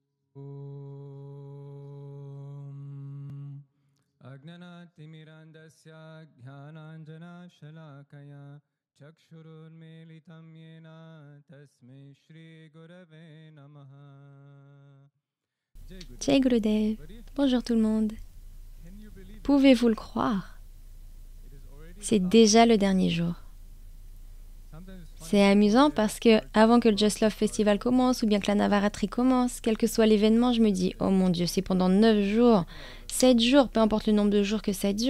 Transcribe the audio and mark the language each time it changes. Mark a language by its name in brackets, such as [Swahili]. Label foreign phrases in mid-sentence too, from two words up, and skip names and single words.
[Sanskrit] ॐ अज्ञानतिमिरान्धस्य ज्ञानाञ्जन शलाकया चक्षुरुन्मीलितं येन तस्मै श्री गुरवे नमः. [Hindi] जय गुरुदेव. [French] Bonjour tout le monde. Pouvez-vous le croire? C'est déjà le dernier jour. C'est amusant parce que avant que le Just Love Festival commence ou bien que la Navaratri commence, quel que soit l'événement, je me dis « Oh mon Dieu, c'est pendant 9 jours, 7 jours, peu importe le nombre de jours que ça dure.